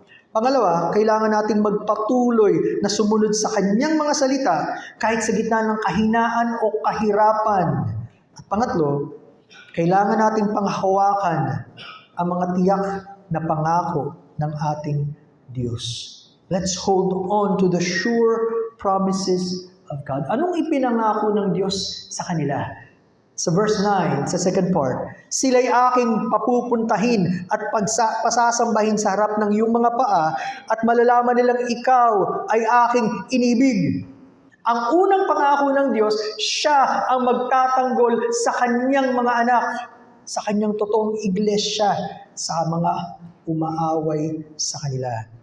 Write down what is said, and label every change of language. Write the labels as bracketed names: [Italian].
[Filipino] Pangalawa, kailangan nating magpatuloy na sumunod sa Kanyang mga salita kahit sa gitna ng kahinaan o kahirapan. At pangatlo, kailangan nating panghawakan ang mga tiyak na pangako ng ating Diyos. [English] Let's hold on to the sure promises of God. [Filipino] Anong ipinangako ng Diyos sa kanila? Sa verse 9, sa second part, sila'y aking papupuntahin at pasasambahin sa harap ng iyong mga paa at malalaman nilang ikaw ay aking inibig. Ang unang pangako ng Diyos, siya ang magtatanggol sa kanyang mga anak, sa kanyang totoong iglesia, sa mga umaaway sa kanila.